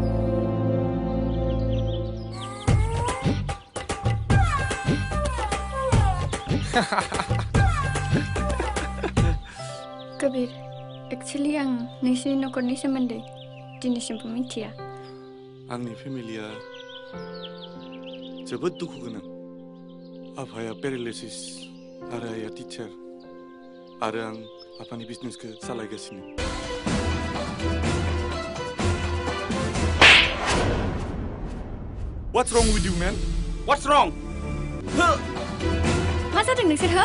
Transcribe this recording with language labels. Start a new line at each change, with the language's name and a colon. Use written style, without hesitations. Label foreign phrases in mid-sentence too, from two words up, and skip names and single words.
Bodo: कबिर एक्चुअली आं नोंसिनि न'खरनि सोमोन्दै दिनैसिमबो मिथिया आंनि फेमिलिया जोबोद दुखु गोनां आफाया पेरालाइसिस आरो आइया टिचार आरो आं आफानि बिजनेसखौ सालायगासिनो
English: What's wrong with you, man? What's wrong?
Bodo: मा जादों नोंसोरहा